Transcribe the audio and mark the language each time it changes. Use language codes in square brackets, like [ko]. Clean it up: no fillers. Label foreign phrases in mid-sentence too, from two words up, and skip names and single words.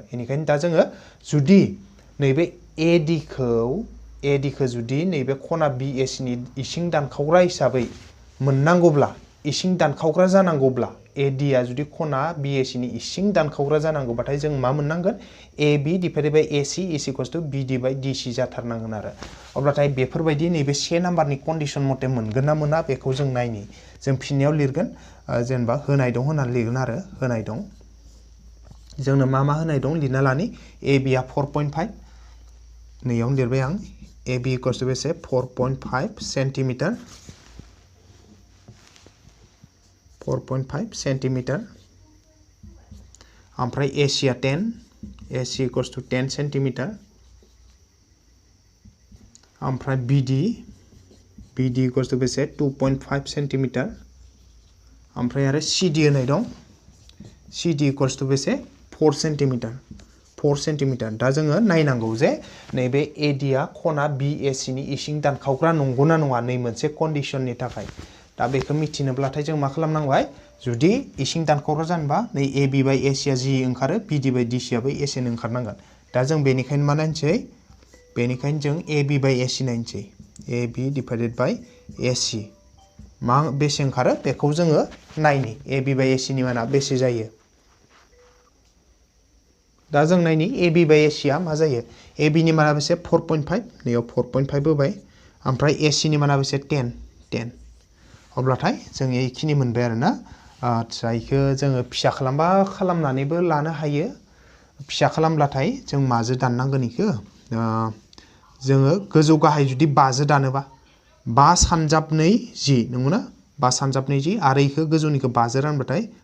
[brx] बेनिखायनो दा जोङो जुदि नैबे AD खौ जुदि नैबे खना BAC नि इसिं दानखावग्रा हिसाबै मोननांगौब्ला, इसिं दानखावग्रा जानांगौब्ला AD आ जुदि खना BAC नि इसिं दानखावग्रा जानांगौबाथाय जों मा मोननांगोन [en] AB divided by AC is equals to BD by DC [brx] जाथारनांगोन आरो अब्लाथाय बेफोरबायदि नैबे 1 नाम्बारनि कन्डिशन मथे मोनगोन ना मोना बेखौ जों नायनि जों फिननायाव लिरगोन जेनेबा होनाय दं होननानै लिरगोन आरो होनाय दं जोंनो मा होनाय दं लिरना लानि AB आ 4.5 नैयावनो लिरबाय आं AB [en] equals to [brx] बेसे 4.5 सेन्टिमिटार 4.5 सेन्टिमिटार ओमफ्राय AC आ 10 AC [en] equals to [brx] 10 सेन्टिमिटार ओमफ्राय BD [en] equals to [brx] बेसे 2.5 सेन्टिमिटार ओमफ्राय आरो CD होनाय दं CD [en] equals to [brx] बेसे 4 सेन्टिमिटार 4 सेन्टिमिटार दा जोङो नायनांगौ जे नैबे AD आ खना BAC नि इसिं दानखावग्रा नंगौना नङा नै मोनसे कन्डिशननि थाखाय दा बेखौ मिथिनोब्लाथाय जों मा खालामनांबाय जुदि इसिं दानखावग्रा जानोबा नै AB बाय AC आ जि ओंखारो BD बाय DC आबो SN ओंखारनांगोन दा जों बेनिखायनो मा नायनोसै बेनिखायनो जों AB बाय AC नायनोसै [en] AB divided by AC [brx] मा बेसे ओंखारो बेखौ जोङो नायनि AB बाय AC नि माना बेसे जायो दा जों नायनि AB बाय AC आ मा जायो AB नि माना बेसे 4.5 नैयाव 4.5 होबाय ओमफ्राय AC नि माना बेसे 10 अब्लाथाय जों एखिनि मोनबाय आरोना आच्छा इखो जोङो फिसा खालामबा खालामनानैबो लानो हायो फिसा खालामब्लाथाय जों माजो दाननांगोन इखो जोङो गोजौ गाहाय जुदि 5 जो दानोबा 5 सानजाबनै 10 नंगौना 5 सानजाबनै 10 आरो इखो गोजौनिखौ 5 जो रानबाथाय